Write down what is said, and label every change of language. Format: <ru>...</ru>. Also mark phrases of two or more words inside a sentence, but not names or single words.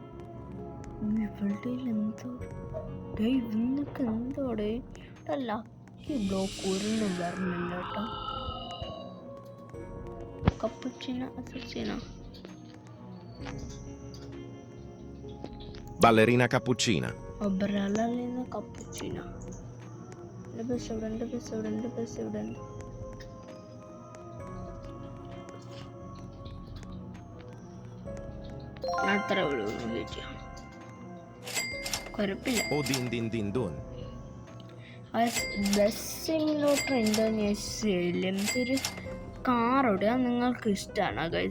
<ml>ഇവളുടെ എന്തോ ഇന്നൊക്കെ എന്തോടെ ഈ ബ്ലോക്ക് ഒരെണ്ണം വരണില്ല കേട്ടോ. കപ്പുച്ചിനോ അസച്ചിനോ? Ballerina cappuccina. Ballerina cappuccina. രണ്ട് ബസ് ഇവിടെ ഉണ്ട്. അത്ര കുഴപ്പമില്ല. O din din din dun. ബസ് സിമുലേറ്റർ ഇന്തോനേഷ്യയിൽ എന്തൊരു കാർ ഓടുക നിങ്ങൾക്ക് ഇഷ്ടമാണോ ഗൈസ്?</ml>